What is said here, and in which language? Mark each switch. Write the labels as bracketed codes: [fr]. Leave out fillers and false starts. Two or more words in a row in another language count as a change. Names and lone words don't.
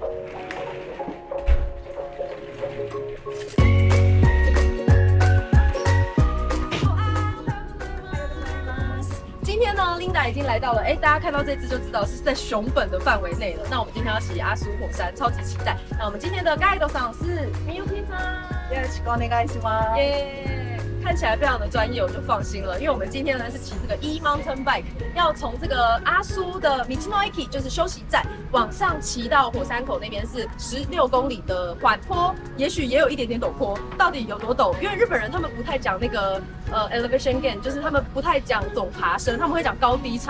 [zh] 今天呢 ，Linda 已经来到了，大家看到这支就知道是在熊本的范围内了。那我们今天要骑阿苏火山，超级期待。那我们今天的 guide 上是 Miyuki さん， [ja] よろしくお願いします。 [zh] 看起来非常的专业，我就放心了，因为我们今天呢是骑这个 [en] e-mountain bike， [zh] 要从这个阿苏的 Michinoiki 就是休息站往上骑到火山口那边是16公里的缓坡，也许也有一点点陡坡，到底有多陡？因为日本人他们不太讲那个 [en] elevation gain， [zh] 就是他们不太讲总爬升，他们会讲高低差。